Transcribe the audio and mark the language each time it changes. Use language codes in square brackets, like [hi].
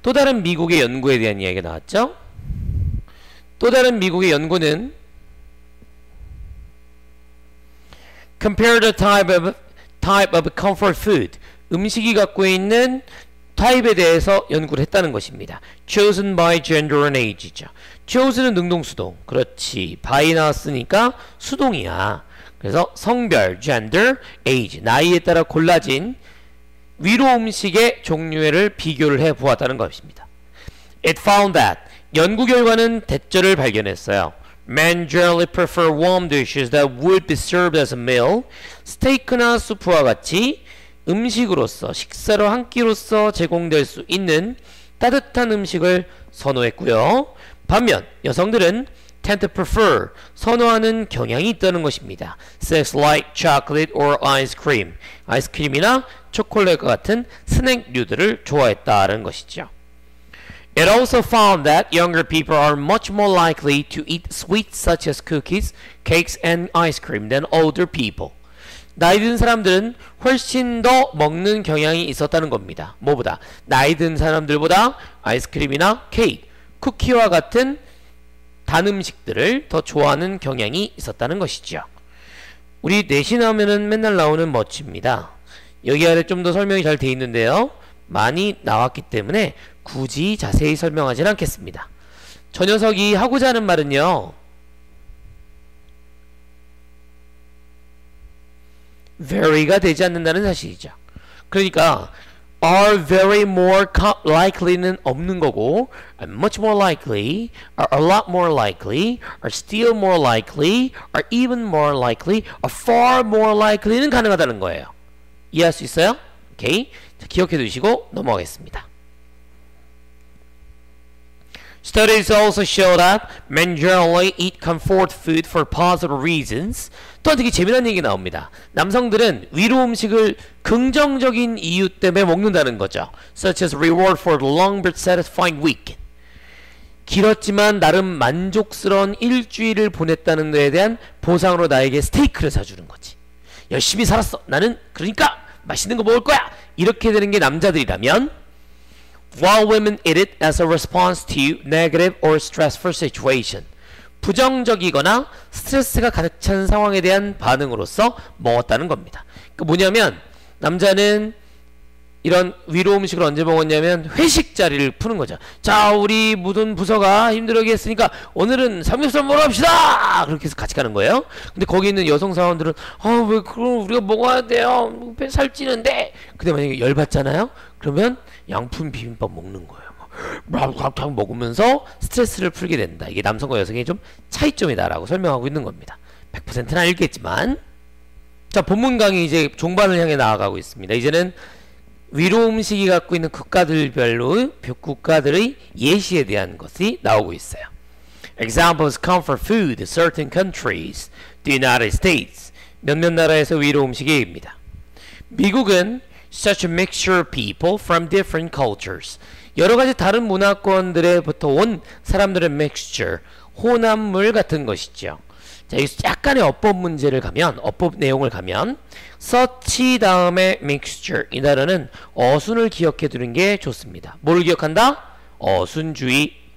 [ko] 또 다른 미국의 연구에 대한 이야기가 나왔죠. 또 다른 미국의 연구는 [en] Compare the type of comfort food, [ko] 음식이 갖고 있는 타입에 대해서 연구를 했다는 것입니다. [en] Chosen by gender and age죠. [ko] chosen은 능동수동. 그렇지. by 나왔으니까 수동이야. 그래서 성별, gender, age, 나이에 따라 골라진 위로 음식의 종류를 비교를 해 보았다는 것입니다. [en] It found that [ko] 연구 결과는 대절을 발견했어요. [en] Men generally prefer warm dishes that would be served as a meal. [ko] 스테이크나 수프와 같이 음식으로서, 식사로 한 끼로서 제공될 수 있는 따뜻한 음식을 선호했고요. 반면 여성들은 [en] tend to prefer, [ko] 선호하는 경향이 있다는 것입니다. [en] Sex like chocolate or ice cream, [ko] 아이스크림이나 초콜릿과 같은 스낵류들을 좋아했다는 것이죠. [en] It also found that younger people are much more likely to eat sweets such as cookies, cakes, and ice cream than older people. [ko] 나이 든 사람들은 훨씬 더 먹는 경향이 있었다는 겁니다. 뭐보다? 나이 든 사람들보다 아이스크림이나 케이크, 쿠키와 같은 단 음식들을 더 좋아하는 경향이 있었다는 것이죠. 우리 내신하면은 맨날 나오는 멋집니다. 여기 아래 좀 더 설명이 잘 돼 있는데요. 많이 나왔기 때문에 굳이 자세히 설명하진 않겠습니다. 저 녀석이 하고자 하는 말은요, very가 되지 않는다는 사실이죠. 그러니까 [en] are very more likely [ko] 는 없는 거고, [en] much more likely, are a lot more likely, are still more likely, are even more likely, are far more likely [ko] 는 가능하다는 거예요. 이해할 수 있어요? 오케이. 자, 기억해 두시고 넘어가겠습니다. [en] Studies also show that men generally eat comfort food for positive reasons. [ko] 또 되게 재미난 얘기 나옵니다. 남성들은 위로 음식을 긍정적인 이유 때문에 먹는다는 거죠. [en] Such as reward for the long but satisfying week. [ko] 길었지만 나름 만족스러운 일주일을 보냈다는 데에 대한 보상으로 나에게 스테이크를 사주는 거지. 열심히 살았어. 나는 그러니까 맛있는 거 먹을 거야. 이렇게 되는 게 남자들이라면, [en] while women eat it as a response to negative or stressful situation. [ko] 부정적이거나 스트레스가 가득 찬 상황에 대한 반응으로서 먹었다는 겁니다. 그러니까 뭐냐면 남자는 이런 위로 음식을 언제 먹었냐면 회식 자리를 푸는 거죠. 자, 우리 모든 부서가 힘들게 했으니까 오늘은 삼겹살 먹으러 갑시다. 그렇게 해서 같이 가는 거예요. 근데 거기 있는 여성 사원들은 왜 그럼 우리가 먹어야 돼요. 배 살찌는데. 근데 만약에 열받잖아요. 그러면 양푼 비빔밥 먹는 거예요. 막 먹으면서 스트레스를 풀게 된다. 이게 남성과 여성의 좀 차이점이다라고 설명하고 있는 겁니다. 100%는 아니겠지만. 자, 본문 강의 이제 종반을 향해 나아가고 있습니다. 이제는 위로 음식이 갖고 있는 국가들별로 국가들의 예시에 대한 것이 나오고 있어요. [en] Examples comfort food, certain countries, the United States. [ko] 몇몇 나라에서 위로 음식이 얘기입니다. 미국은 [en] such a mixture of people from different cultures. [ko] 여러 가지 다른 문화권들에부터 온 사람들의 mixture, 혼합물 같은 것이죠. 자, 여기서 약간의 어법 문제를 가면, 어법 내용을 가면, such 다음에 mixture, 이 단어는 어순을 기억해 두는 게 좋습니다. 뭘 기억한다? 어순주의.